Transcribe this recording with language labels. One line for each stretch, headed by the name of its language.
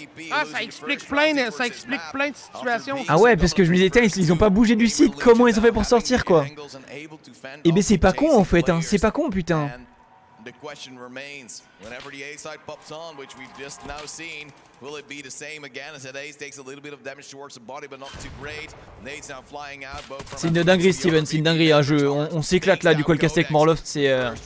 French: Ah, ça explique plein de situations. Ah ouais, parce que je me disais, tiens, ils ont pas bougé du site, comment ils ont fait pour sortir quoi? Eh ben c'est pas con en fait, hein. C'est pas con putain.
English: The question remains, whenever the A side pops on, which we've just now seen, will it be the same again as that Ace takes a little bit of damage towards the body, but not too great. Nate's now flying out, both from...
French: C'est une dinguerie Steven, c'est une dinguerie, hein. On s'éclate là du Colcast avec Morloft, c'est